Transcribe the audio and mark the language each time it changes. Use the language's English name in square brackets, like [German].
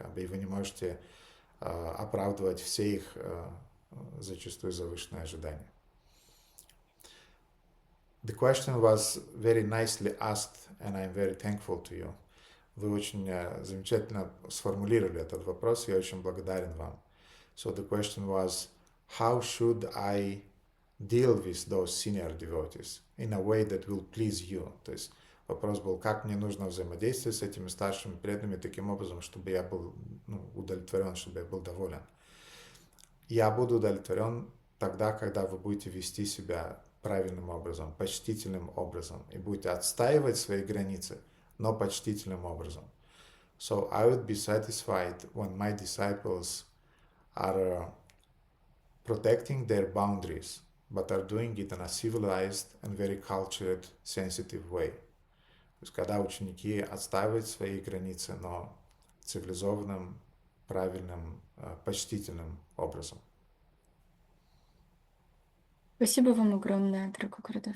[Russian] И вы не можете оправдывать все их зачастую завышенные ожидания. [English] The question was very nicely asked, and I'm very thankful to you. [Russian] Вы очень замечательно сформулировали этот вопрос, я очень благодарен вам. [English] So the question was, how should I deal with those senior devotees in a way that will please you? [Russian] То есть вопрос был, как мне нужно взаимодействовать с этими старшими преданными таким образом, чтобы я был удовлетворен, чтобы я был доволен. Я буду удовлетворен тогда, когда вы будете вести себя правильным образом, почтительным образом, и будете отстаивать свои границы, но почтительным образом. [English] So I would be satisfied when my disciples are protecting their boundaries, but are doing it in a civilized and very cultured, sensitive way. [Russian] То есть, когда ученики отстаивают свои границы, но цивилизованным, правильным, почтительным образом. Спасибо вам огромное, дорогой Гурудев.